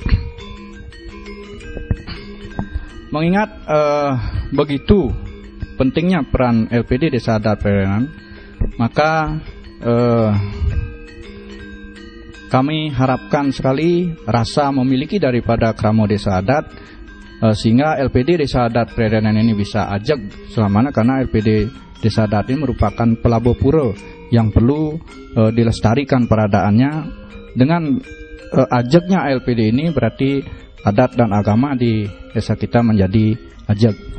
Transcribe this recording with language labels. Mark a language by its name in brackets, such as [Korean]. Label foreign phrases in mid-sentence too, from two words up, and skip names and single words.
[Indonesian] Mengingat begitu pentingnya peran LPD Desa Adat Prerenan, maka kami harapkan sekali rasa memiliki daripada Kramo Desa Adat, sehingga LPD Desa Adat Prerenan ini bisa ajak selamanya, karena LPD Desa Adat ini merupakan pelabuh pura yang perlu dilestarikan peradaannya. Dengan ajaknya LPD ini berarti adat dan agama di desa kita menjadi ajak.